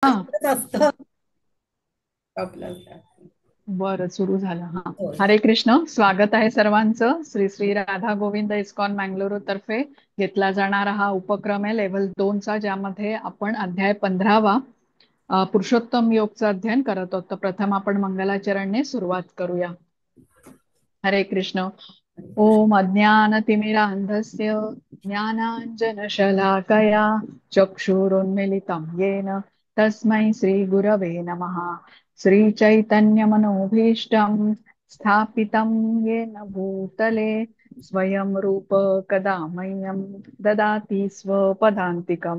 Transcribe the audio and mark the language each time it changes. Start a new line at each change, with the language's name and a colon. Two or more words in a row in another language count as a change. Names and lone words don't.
Marathi: हा. असतं आपलं. बरं, सुरू झालं. हा. हो.
Sanskrit: हरे कृष्ण.
Marathi: स्वागत आहे सर्वांचं. श्री श्री राधा गोविंद इस्कॉन मँगलोर तर्फे घेतला जाणारा हा उपक्रम आहे लेव्हल 2 चा, ज्यामध्ये आपण अध्याय 15वा पुरुषोत्तम योगचं अध्ययन करत आहोत. तर प्रथम आपण मंगलाचरणने सुरुवात करूया.
Sanskrit: हरे कृष्ण. ओम अज्ञानतिमिरान्धस्य ज्ञानाञ्जनशलाकया चक्षुरुन्मिलितं येन तस्मै श्रीगुरवे नमः। श्रीचैतन्यमनोभीष्टं स्थापितं येन भूतले स्वयं रूप कदा मह्यं ददाति स्वपदान्तिकम्।